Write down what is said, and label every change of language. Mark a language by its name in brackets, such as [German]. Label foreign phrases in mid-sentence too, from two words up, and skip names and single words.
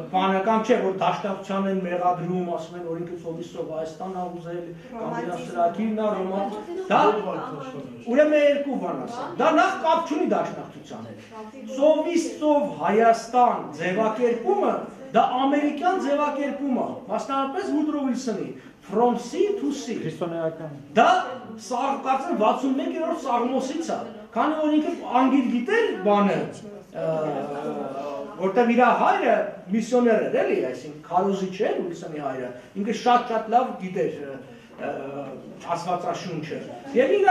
[Armenian] բանական չէ, որ դաշտակցության են մեղադրում, ասում են, որ ինքը ծովից ծով Հայաստանն է ուզել, կամ իր սրակիրն է, ռոման։ Դա ուրեմն երկու բան ասեմ։ Դա նախ կապ չունի դաշնակցության հետ։ Ծովից ծով Հայաստան ձևակերպումը դա ամերիկյան ձևակերպում է, մասնավորապես Վուդրո Վիլսոնի [English] From sea to sea։ [Armenian] Քրիստոնեական։ Դա կարծեմ 61-րդ Սաղմոսից է, քանի որ ինքը անգիր գիտեր բանը, որտեղ իր հայրը միսիոներ էր, էլի, այսինքն քարոզիչ էր Վիլսոնի հայրը, ինքը շատ լավ գիտեր ասվածաշունչը։ Եվ իրա